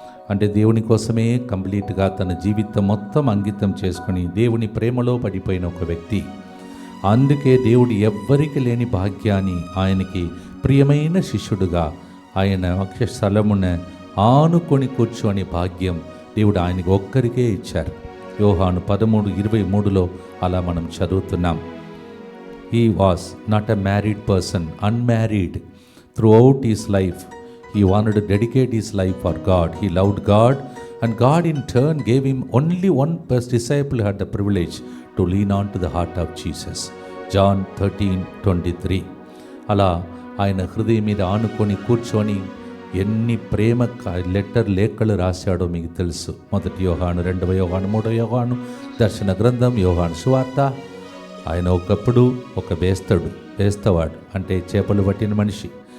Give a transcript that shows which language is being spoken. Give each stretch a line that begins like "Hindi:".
Telugu: అంటే దేవుని కోసమే కంప్లీట్గా తన జీవితం మొత్తం అంకితం చేసుకుని దేవుని ప్రేమలో పడిపోయిన ఒక వ్యక్తి. అందుకే దేవుడు ఎవ్వరికి లేని భాగ్యాన్ని ఆయనకి ప్రియమైన శిష్యుడుగా ఆయన వక్షస్థలమున ఆనుకొని కూర్చొని భాగ్యం దేవుడు ఆయనకి ఒక్కరికే ఇచ్చారు. యోహాను 13:23 అలా మనం చదువుతున్నాం.
English: He was not a married person, unmarried. Throughout his life, he wanted to dedicate his life for God. He loved God, and God in turn gave him only one disciple who had the privilege to lean on to the heart of Jesus. John 13:23.
Telugu: అలా ఆయన హృదయం మీద ఆనుకొని కూర్చొని ఎన్ని ప్రేమ లేఖలు రాశాడో మీకు తెలుసు. 1 యోహాను, 2 యోహాను, 3 యోహాను, దర్శన గ్రంథం, యోహాను సువార్త. ఆయన ఒకప్పుడు ఒక వేస్తవాడు, అంటే చేపలు పట్టిన మనిషి.